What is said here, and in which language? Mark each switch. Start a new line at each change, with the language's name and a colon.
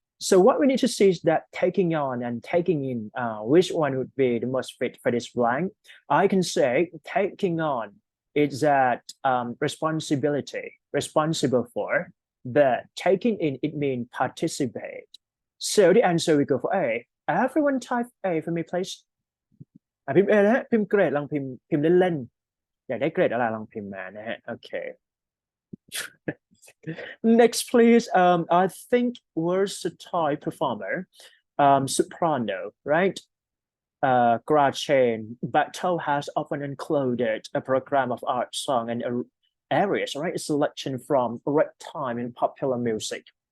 English: So what we need to see is that taking on and taking in, which one would be the most fit for this blank? I can say taking on is that responsibility, responsible for, but taking in, it means participate. So the answer we go for A. Everyone type A for me, please.
Thai: พิมพ์ A นะฮะพิมพ์เกรดลองพิมพ์เล่นๆอยากได้เกรดอะไรลองพิมพ์มานะฮะ
English: Okay. Next, please. I think versatile performer, soprano, right? Gretchen Battle has often included a program of art, song, and areas, right? A selection from ragtime and popular music.